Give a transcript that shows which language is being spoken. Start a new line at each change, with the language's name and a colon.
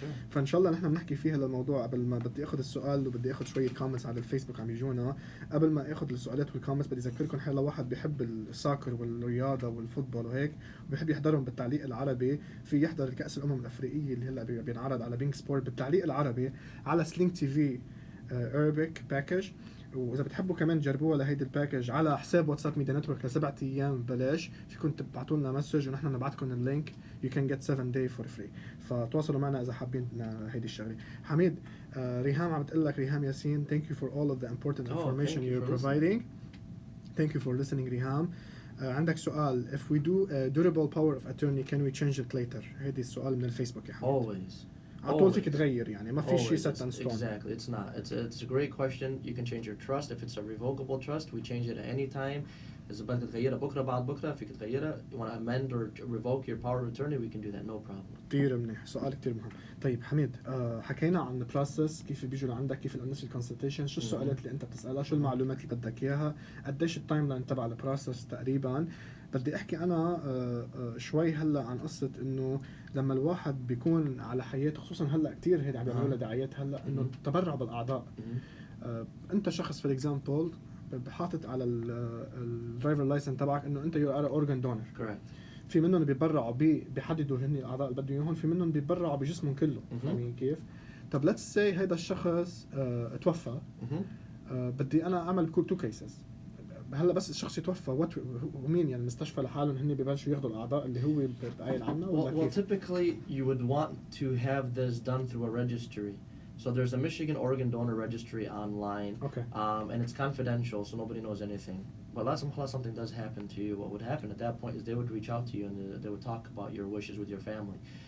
Arabic: فان شاء الله نحن بنحكي فيها للموضوع. قبل ما بدي اخذ السؤال وبدي اخذ شويه كومنتس على الفيسبوك عم يجونا، قبل ما اخذ السؤالات والكومنتس بدي اذكركم حيلا واحد بيحب الساكر والرياضه والفوتبول وهيك وبيحب يحضرهم بالتعليق العربي، في يحضر الكاس الافريقيه اللي هلا بينعرض على بينك سبورت بالتعليق العربي على سلينك تي في Arabic باكج. واذا بتحبوا كمان تجربوها لهيدي الباكج على حساب واتساب ميديا نتورك ل7 ايام ببلاش، فيكم تبعتوا لنا مسج ونحن بنبعتكم اللينك.
English: You can get 7 day for free.
Arabic: فتواصلوا معنا اذا حابين هيدي الشغله.
English: حميد، ريهام
Arabic: عم بتقول لك،
English: ريهام ياسين, thank you for all of the important information you're providing. Thank you for listening ريهام.
Arabic: عندك سؤال,
English: if we do a durable power of attorney can we change it later؟
Arabic: هيدي السؤال من الفيسبوك يا حميد.
English: Always.
Arabic: على طول فيك تغير يعني ما في شيء
English: set in stone. Exactly, it's not. It's a great question. You can change your trust. If it's a revocable trust, we change it at any time.
Arabic: إذا بدك تغيرها بكرة بعد بكرة فيك تغيرها.
English: You want to amend or revoke your power of attorney, we can do that, no problem.
Arabic: كتير منيح، سؤال كتير مهم. طيب حميد، حكينا عن البروسس، كيف بيجوا لعندك، كيف الانيشال كونسلتيشن، شو السؤالات اللي انت بتسالها، شو المعلومات اللي بدك اياها، قديش التايم لاين تبع البروسس تقريبا. بدي احكي انا شوي هلا عن قصه انه لما الواحد بيكون على حياته، خصوصا هلا كتير هيدا عم بيعملوا لها دعايات هلا، انه التبرع بالاعضاء. انت شخص في الاكزامبل حاطط على الدرايفر لايسنس تبعك انه انت
English: You are organ donor.
Arabic: في منهم بيتبرعوا بيحددوا هن الاعضاء اللي بدهم اياهم، في منهم بيتبرعوا بجسمهم كله. فاهمين كيف؟ طب
English: let's see
Arabic: هيدا الشخص توفى، بدي انا اعمل
English: Two cases.
Arabic: هلا بس الشخص يتوفى ومين يعني المستشفى لحالهم هن ببلشوا ياخذوا الاعضاء اللي هو قايل عنه ولا كيف؟
English: Well, typically you would want to have this done through a registry. So there's a Michigan Organ Donor Registry online, okay. And it's confidential, so nobody knows anything. But unless something does happen to you, what would happen at that point is they would reach out to you and they would talk about your wishes with your family.